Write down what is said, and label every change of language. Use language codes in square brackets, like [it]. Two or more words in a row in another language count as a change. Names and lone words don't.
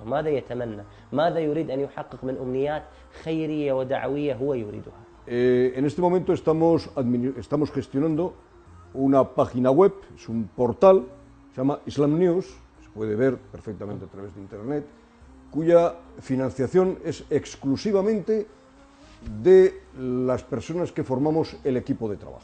[ar] ماذا يتمنى؟ ماذا يريد أن يحقق من أمنيات خيرية ودعوية هو يريدها؟ [es] En este momento estamos gestionando una página web, es un portal, se llama Islam News, se puede ver perfectamente a través de internet, cuya financiación es exclusivamente de las personas que formamos el equipo de trabajo.